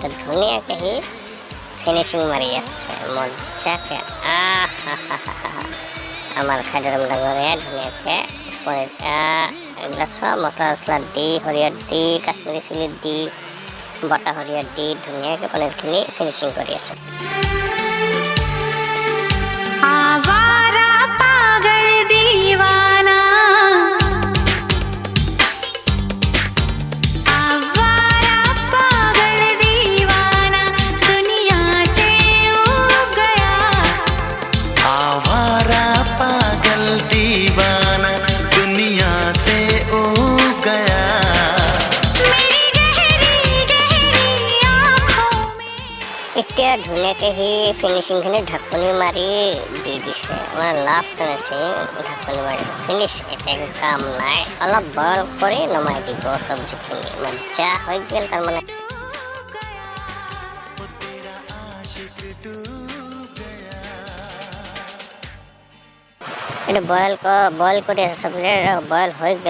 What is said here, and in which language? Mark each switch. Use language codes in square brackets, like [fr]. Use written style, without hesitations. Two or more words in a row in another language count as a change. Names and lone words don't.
[as] এতিয়া ধুনীয়াকৈ সি ফিনিচিং মাৰি আছে মজাকৈ। আমাৰ খাদ্যৰাম ডাঙৰীয়াই ধুনীয়াকৈ পনীৰ এইবিলাক চব মছলা চছলা দি, সৰিয়হ দি, কাশ্মীৰী চিলি দি, বটা সৰিয়হ দি ধুনীয়াকৈ পনীৰখিনি ফিনিচিং কৰি আছে। [hi] आवारा पागल दीवाना, आवारा पागल दीवाना, दुनिया से उब गया। आवारा पागल दीवाना दुनिया से उब गया। मेरी गहरी गहरी आँखों में [as] এতিয়া ধুনীয়াকৈ সি ফিনিচিংখিনি ঢাকনি মাৰি দি দিছে, মানে [en] last finishing [as] ঢাকনি মাৰিছে। ফিনিছ, এতিয়া একো কাম নাই, অলপ বইল কৰি নমাই দিব চব্জিখিনি। মজা হৈ গ'ল তাৰমানে। এইটো বইল কৰি আছে চব্জি, বইল হৈ গ'ল।